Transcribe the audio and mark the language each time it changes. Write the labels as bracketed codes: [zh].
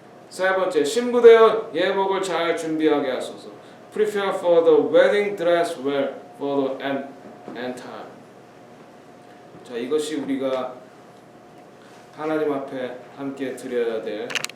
[ko] 세 번째, 신부되어 예복을 잘 준비하게 하소서. [en] Prepare for the wedding dress well for the end time. [ko] 자, 이것이 우리가 하나님 앞에 함께 드려야 될